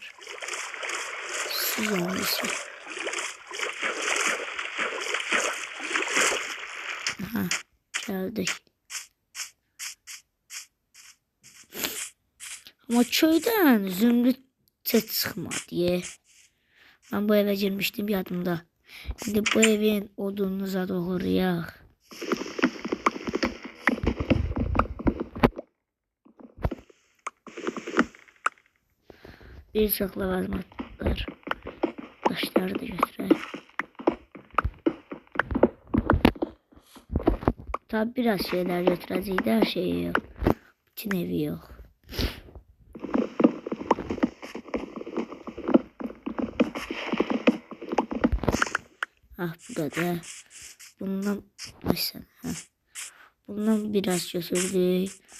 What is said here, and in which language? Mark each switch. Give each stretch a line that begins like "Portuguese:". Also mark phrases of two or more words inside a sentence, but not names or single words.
Turkish: Su zombisi. Geldik. Ama köyden zümrüt set çıxmadı. Ben bu eve girmiştim yadımda. Şimdi bu evin odununu
Azerbaijani: zad oğurlayaq. Bir çox ləvazimatlar. Daşları da götürək.
Turkish: Tabi biraz şeyler
Azerbaijani: götürəcəyik də,
Turkish: her şeyi yok. Bütün evi yok. Burada bundan mesela bundan biraz götürdük.